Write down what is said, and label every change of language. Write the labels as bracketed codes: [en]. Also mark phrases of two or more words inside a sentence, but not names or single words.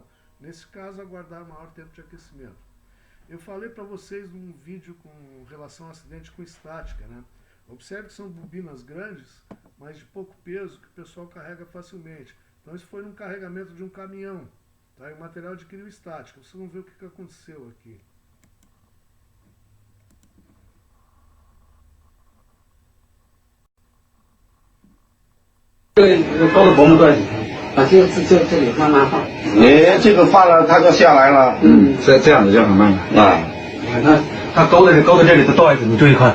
[pt] Nesse caso, aguardar maior tempo de aquecimento. Eu falei para vocês num vídeo com relação ao acidente com estática, né? Observe que são bobinas grandes, mas de pouco peso, que o pessoal carrega facilmente. Então isso foi num carregamento de um caminhão, tá? E o material adquiriu estática. Vocês vão ver o que aconteceu aqui. [zh] 高的薄膜断啊，这里慢慢放。这个放了它就下来了。这样子就很慢了。你看它勾在这里，它倒一次，你注意看。